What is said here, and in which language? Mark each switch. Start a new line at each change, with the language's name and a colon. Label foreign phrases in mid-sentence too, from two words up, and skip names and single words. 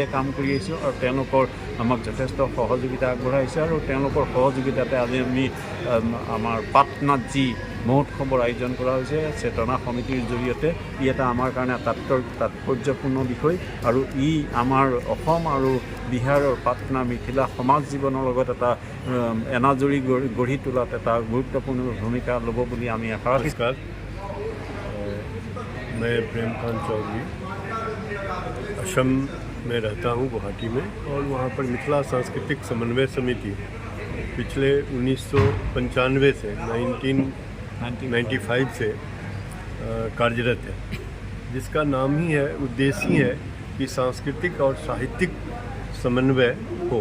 Assamese: কাম কৰি আহিছোঁ আৰু তেওঁলোকৰ আমাক যথেষ্ট সহযোগিতা আগবঢ়াইছে আৰু তেওঁলোকৰ সহযোগিতাতে আজি আমি আমাৰ পাটনাত যি মহোৎসৱৰ আয়োজন কৰা হৈছে চেতনা সমিতিৰ জৰিয়তে, ই এটা আমাৰ কাৰণে তাৎপৰ্যপূৰ্ণ বিষয় আৰু ই আমাৰ অসম আৰু বিহাৰৰ পাটনা মিথিলা সমাজ জীৱনৰ লগত এটা এনাজৰী গঢ়ি তোলাত এটা গুৰুত্বপূৰ্ণ ভূমিকা ল'ব বুলি আমি আশা ৰাখিছোঁ।
Hindi: नमस्कार, मैं प्रेमकांत चौधरी असम में रहता हूँ, गुवाहाटी में, और वहाँ पर मिथिला सांस्कृतिक समन्वय समिति पिछले 1995 से 1995 से कार्यरत है, जिसका नाम ही है, उद्देश्य ही है कि सांस्कृतिक और साहित्यिक समन्वय हो।